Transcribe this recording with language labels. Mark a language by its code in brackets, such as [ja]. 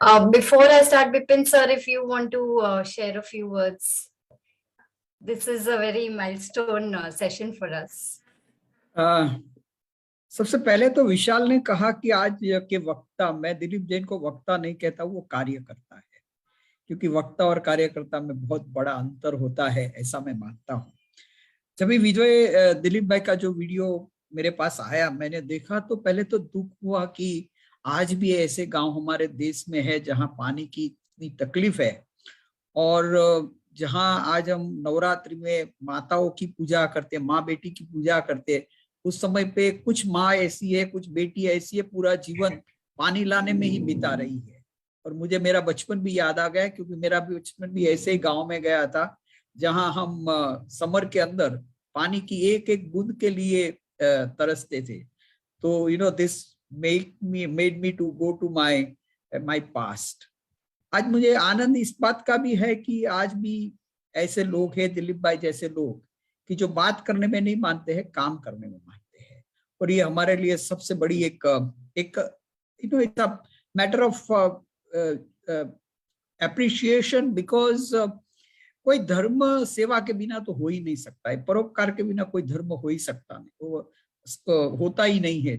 [en] Before I start, Bipin sir, if you want to share a few words. This is a very milestone session for us. [hi] सबसे पहले तो विशाल ने कहा कि आज के वक्ता, मैं दिलीप जैन को वक्ता नहीं कहता, वो कार्यकर्ता है, क्योंकि वक्ता और कार्यकर्ता में बहुत बड़ा अंतर होता है, ऐसा मैं मानता हूँ। जब विजय दिलीप भाई का जो वीडियो मेरे पास आया, मैंने देखा तो पहले तो दुख हुआ कि आज भी ऐसे गांव हमारे देश में है जहां पानी की इतनी तकलीफ है, और जहां आज हम नवरात्रि में माताओं की पूजा करते, माँ बेटी की पूजा करते, उस समय पे कुछ माँ ऐसी है, कुछ बेटी ऐसी है, पूरा जीवन पानी लाने में ही बिता रही है। और मुझे मेरा बचपन भी याद आ गया, क्योंकि मेरा भी बचपन भी ऐसे ही गांव में गया था, जहां हम समर के अंदर पानी की एक एक बूंद के लिए तरसते थे। [en] तो this made me to go to my past. [hi] आज मुझे आनंद इस बात का भी है कि आज भी ऐसे लोग हैं, दिलीप भाई जैसे लोग, कि जो बात करने में नहीं मानते हैं, काम करने में मानते हैं। और ये हमारे लिए सबसे बड़ी एक it's a matter of appreciation, because कोई धर्म सेवा के बिना तो हो ही नहीं सकता है, परोपकार के बिना कोई धर्म हो ही सकता नहीं, वो होता ही नहीं है।